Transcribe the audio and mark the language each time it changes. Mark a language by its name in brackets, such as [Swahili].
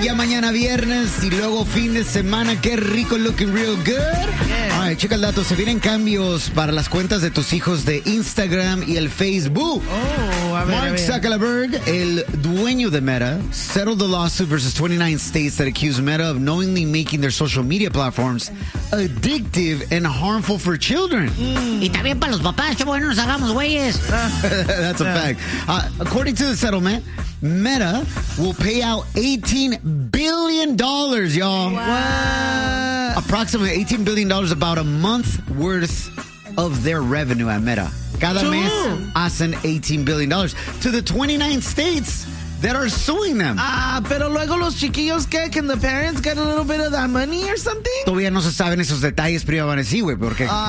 [Spanish] Ya mañana viernes y luego fin de semana. Qué rico, [English] looking real good. Yeah. [Spanish] Ay, checa el dato. Se vienen cambios para las cuentas de tus hijos de Instagram y el Facebook. Oh, a ver, [English] Mark Zuckerberg, [Spanish] el dueño de Meta, [English] settled the lawsuit versus 29 states that accused Meta of knowingly making their social media platforms addictive and harmful for children. [Spanish] Y también para los papás, qué bueno nos hagamos güeyes. [English] That's a fact. According to the settlement, Meta will pay out $18 billion, y'all. Wow. Approximately $18 billion, about a month worth of their revenue at Meta. [Spanish] Cada mes hacen [English] $18 billion to the 29 states that are suing them. [Spanish] Ah, pero luego los chiquillos, ¿qué? [English] Can the parents get a little bit of that money or something? [Spanish] Todavía no se saben esos detalles, pero iban a decir, güey, porque...